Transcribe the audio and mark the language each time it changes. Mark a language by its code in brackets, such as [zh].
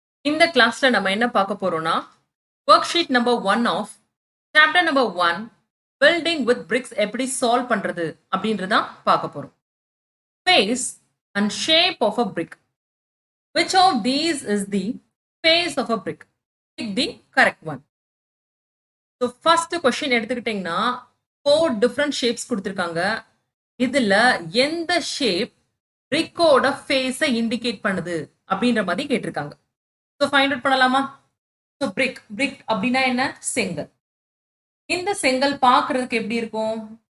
[ta] இந்த கிளாஸ்ல நம்ம என்ன பார்க்க போறோம்னா worksheet number 1 of chapter number 1 building with BRICS எப்படி சால்வ் பண்றது அப்படின்றதான் பார்க்க போறோம். [en] Face and shape of a brick. Which of these is the face of a brick? Pick the correct one. So first question [ta] எடுத்துக்கிட்டீங்கன்னா [en] 4 different shapes [ta] கொடுத்திருக்காங்க. இதுல எந்த shape பிரிக்கோட ஃபேஸை இண்டிகேட் பண்ணுது அப்படின்ற மாதிரி கேட்டிருக்காங்க. ஸோ ஃபைண்ட் அவுட் பண்ணலாமா? ஸோ பிரிக் அப்படின்னா என்ன? செங்கல். இந்த செங்கல் பார்க்கறதுக்கு எப்படி இருக்கும்?